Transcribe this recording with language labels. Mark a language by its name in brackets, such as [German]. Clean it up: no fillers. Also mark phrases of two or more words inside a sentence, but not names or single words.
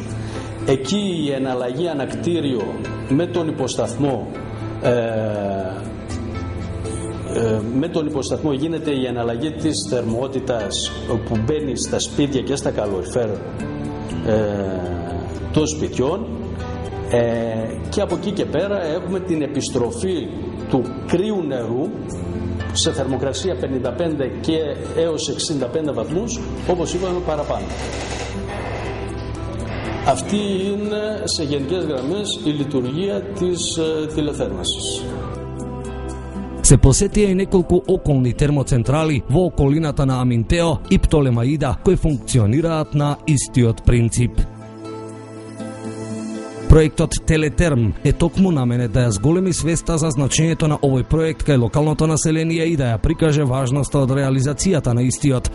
[Greek] Εκεί η εναλλαγή ανακτήριο με τον υποσταθμό γίνεται η εναλλαγή της θερμότητας που μπαίνει στα σπίτια και στα καλοριφέρ των σπιτιών, και από εκεί και πέρα έχουμε την επιστροφή του κρύου νερού σε θερμοκρασία 55 και έως 65 βαθμούς, όπως είπαμε, παραπάνω. Αυτή είναι σε γενικές γραμμές η λειτουργία της τηλεθέρμανσης. [Macedonian] Се посетија и неколку околни термоцентрали во околината на Аминтео и Птолемаида, кои функционираат на истиот принцип. Проектот Телетерм е токму наменет да ја зголеми свеста за значењето на овој проект кај локалното население и да ја прикаже важноста од реализацијата на истиот.